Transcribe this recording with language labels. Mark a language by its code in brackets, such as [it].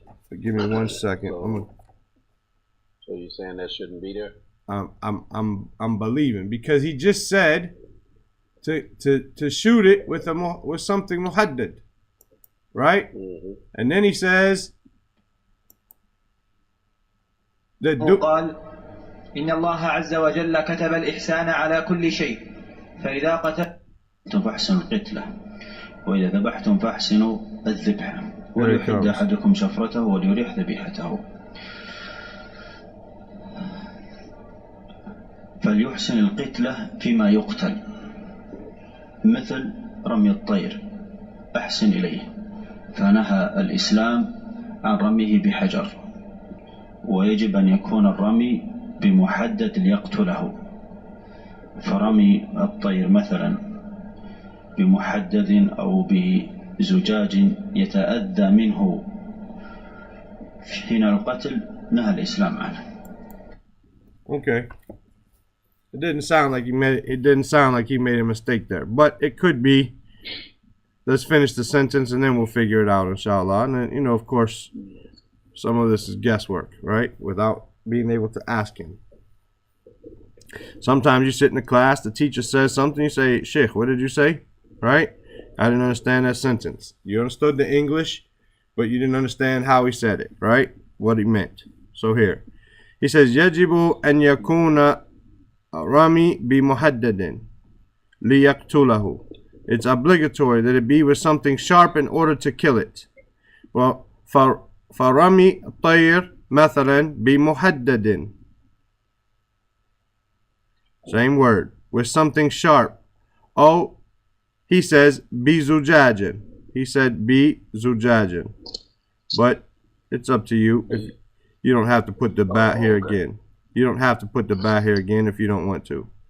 [en] But give me 1 second. So you're saying that shouldn't be there? I'm believing, because he just said to shoot it with something muhaddad, right? And then he says that [ar] قال إن الله عز وجل كتب الإحسان على كل شيء فإذا قتلتم فاحسنوا القتلة وإذا ذبحتم فاحسنوا الذبح وليحد أحدكم شفرته وليريح ذبيحته فليحسن القتلة فيما يقتل مثل رمي الطير أحسن إليه فنهى الإسلام عن رميه بحجر ويجب أن يكون الرمي بمحدد ليقتله فرمي الطير مثلا بمحدد أو بزجاج يتأذى منه حين القتل نهى الإسلام عنه. [en] Okay. It didn't sound like he made a mistake there, but it could be. Let's finish the sentence and then we'll figure it out, inshallah. And then, of course, some of this is guesswork, right? Without being able to ask him. Sometimes you sit in the class, the teacher says something, you say, Sheikh, what did you say? Right? I didn't understand that sentence. You understood the English, but you didn't understand how he said it, right? What he meant. So here, he says, [ar] يجب أن يكون رمي بمحدد ليقتله. [en] It's obligatory that it be with something sharp in order to kill it. [ar] Well, فرمي الطير مثلا بمحدد. [en] Same word, with something sharp. Oh, he says بزجاج. He said بزجاج. But it's up to you. If you don't have to put the ba here again. You don't have to put the ba here again if you don't want to.